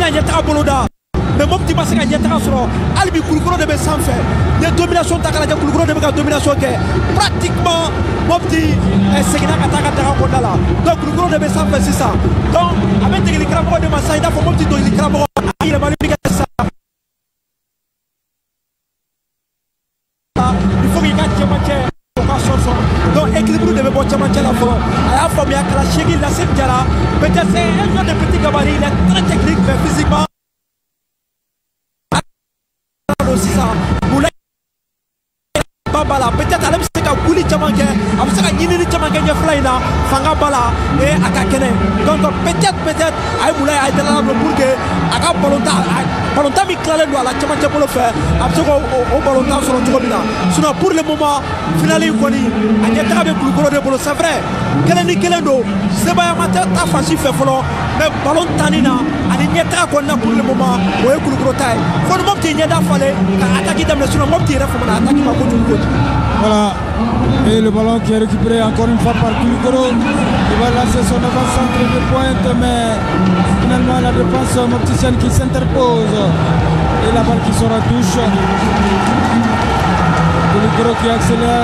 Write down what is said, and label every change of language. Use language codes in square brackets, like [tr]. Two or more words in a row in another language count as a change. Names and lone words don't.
[bm] taga boloda mais Mopti ma se ka ɲɛtaga sɔrɔ hali bi Kulukoro de bɛ sanfɛ ni ye domination ta k'a lajɛ Kulukoro de bɛ ka domination kɛ pratiquement Mopti seginna ka taa ka daga kɔnɔna la donc Kulukoro de bɛ sanfɛ sisan donc a bɛ degeli karamɔgɔ de ma sisan i n'a fɔ Mopti degeli karamɔgɔ a yɛlɛmali bɛ kɛ sisan [fr] il faut [bm] k'i ka cɛmancɛ o ka sɔnsɔn donc équilibre de bɛ bɔ cɛmancɛ la fɔlɔ a y'a faamuya kala seegin Lassim Diarra [fr] peut-être c'est un joueur de petit gabarit il est très technique mais physiquement [bm] sisan bala peut-être ale bɛ se ka wuli caman kɛ a bɛ se ka ɲinini caman kɛ ɲɛfɛla in na fanga bala et a ka kɛnɛ donc peut-être a ye Moulaye Aidara labila [fr] pour que [bm] a ka ballon min tilalen don a la cɛmancɛ bolo fɛ a bɛ se k'o ballon sɔrɔ cogo min na [fr] sinon pour le moment [bm] finale in kɔni a ɲɛtaga bɛ Kulukoro de bolo [fr] c'est vrai [bm] kelen ni kelen don sebayama tɛ ta fansi fɛ fɔlɔ [fr] mais ballon [bm] tanni na ani ɲɛtaga kɔni na [fr] pour le moment [bm] o ye Kulukoro ta ye fo ni Mopti ɲɛda falen ka attaque daminɛ sinon Mopti yɛrɛ fama na attaque ma kojugu. [fr] Voilà, et le ballon qui est récupéré encore une fois par Kulukoro. Il va lancer son avant-centre de pointe, mais finalement la défense mopticienne qui s'interpose. Et la balle qui sort en touche. Kulukoro qui accélère.